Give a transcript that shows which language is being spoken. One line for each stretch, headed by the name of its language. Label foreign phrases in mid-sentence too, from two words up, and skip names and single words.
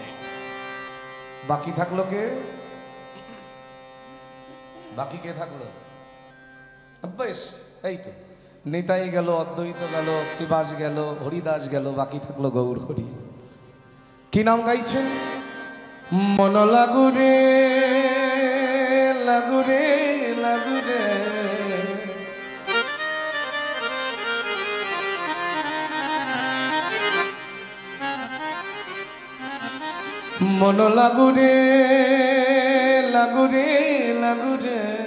Bangla: বাকি থাকলো কে? বাকি কে থাকলো? বেশ, এই তো নিতাই গেল, অদ্বৈত গেল, শিবাস গেল, হরিদাস গেল, বাকি থাকলো গৌর হরি। কি নাম গাইছেন? মন লাগুরে লাগুরে লাগুরে, মন লাগুরে লাগুরে লাগুরে,